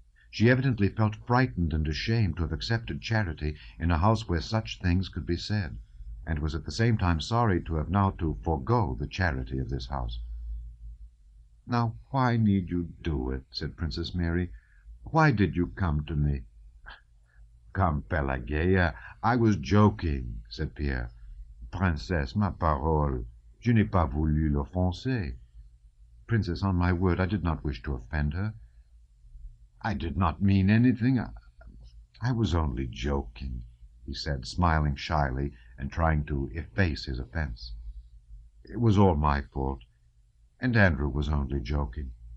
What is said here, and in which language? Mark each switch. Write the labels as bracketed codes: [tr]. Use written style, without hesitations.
[en] She evidently felt frightened and ashamed to have accepted charity in a house where such things could be said, and was at the same time sorry to have now to forego the charity of this house. "Now, why need you do it?" said Princess Mary. "Why did you come to me?" "Come, Pelageya, I was joking," said Pierre. [fr] "Princesse, ma parole, je n'ai pas voulu l'offenser." [en] "Princess, on my word, I did not wish to offend her." "I did not mean anything. I was only joking," he said, smiling shyly and trying to efface his offense. "It was all my fault, and Andrew was only joking."